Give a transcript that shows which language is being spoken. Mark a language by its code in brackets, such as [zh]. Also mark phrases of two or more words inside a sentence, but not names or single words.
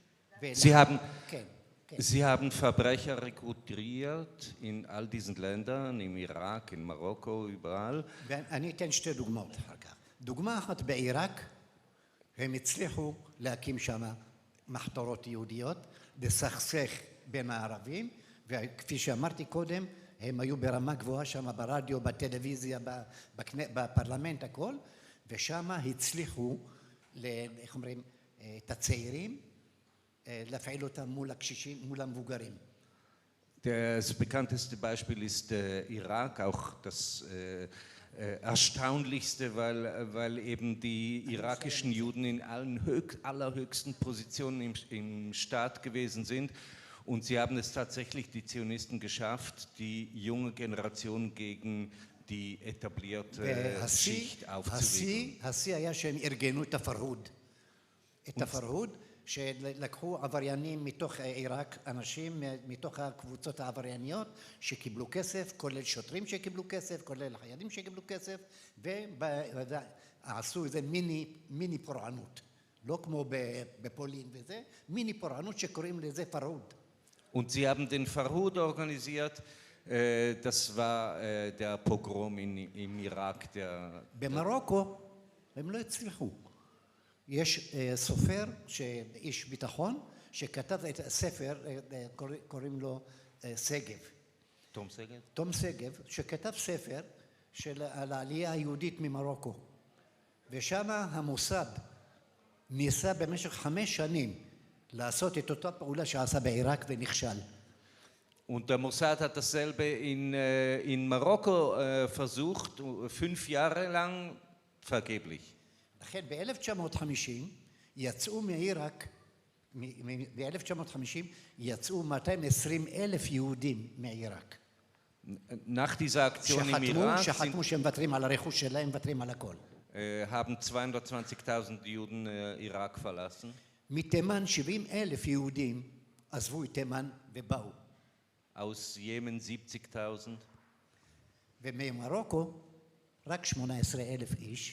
[de] Sie haben Verbrecher rekrutiert in all diesen Ländern, im Irak, in Marokko, überall. [he] ואני אתן שתי דוגמאות אחר כך. דוגמה אחת בעיראק, הם הצליחו להקים שם מחתרות יהודיות, לסכסך בין הערבים, וכפי שאמרתי קודם, הם היו ברמה גבוהה שם ברדיו, בטלוויזיה, בפרלמנט, הכל, ושם הצליחו, איך אומרים, את הצעירים, להפעיל אותם מול הקשישים, מול המבוגרים. [de] Das bekannteste Beispiel ist der Irak, auch das erstaunlichste, weil eben die irakischen Juden in allerhöchsten Positionen im Staat gewesen sind. Und sie haben es tatsächlich, die Zionisten, geschafft, die junge Generation gegen die etablierte Schicht aufzuwiegeln. [he] השיא היה שהם ארגנו את הפרהוד. את הפרהוד, שלקחו עבריינים מתוך עיראק, אנשים מתוך הקבוצות העברייניות שקיבלו כסף, כולל שוטרים שקיבלו כסף, כולל חיילים שקיבלו כסף, ועשו איזה מיני פורענות. לא כמו בפולין וזה, מיני פורענות שקוראים לזה פרהוד. [de] Und sie haben den Farhud organisiert, das war der Pogrom im Irak. [he] במרוקו הם לא הצליחו. יש סופר, איש ביטחון, שכתב את הספר, קוראים לו סגב. תום סגב? תום סגב, שכתב ספר על העלייה היהודית ממרוקו. ושם המוסד ניסה במשך 5 שנים לעשות את אותה פעולה שעשה בעיראק ונכשל. [de] Und der Mossad hat dasselbe in Marokko versucht, 5 Jahre lang vergeblich. [he] לכן ב-1950 יצאו מעיראק, ב-1950 יצאו 220,000 יהודים מעיראק. [de] Nach dieser Aktion im Irak [he] שחתמו שהם מוותרים על הרכוש שלהם, מוותרים על הכל. [de] haben 220.000 Juden Irak verlassen. [he] מתימן 70,000 יהודים עזבו את תימן ובאו. [de] Aus Jemen 70.000. [he] וממרוקו רק 18,000 איש.